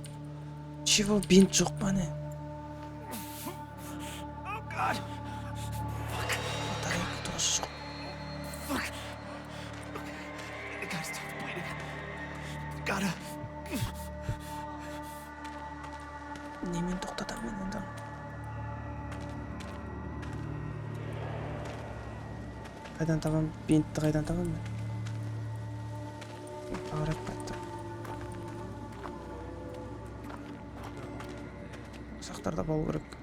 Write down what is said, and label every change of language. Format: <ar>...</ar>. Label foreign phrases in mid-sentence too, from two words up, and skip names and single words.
<kk>Чего, бинт жоқ па не? Батарейка тоже жоқ.</kk> <en>I gotta stop bleeding. Gotta.</en> <kk>Немен тоқтатам мен енді? Қайдан табам? Бинтті қайдан табам мен? Ауырып қайтты. Сақтарда болу керек.</kk>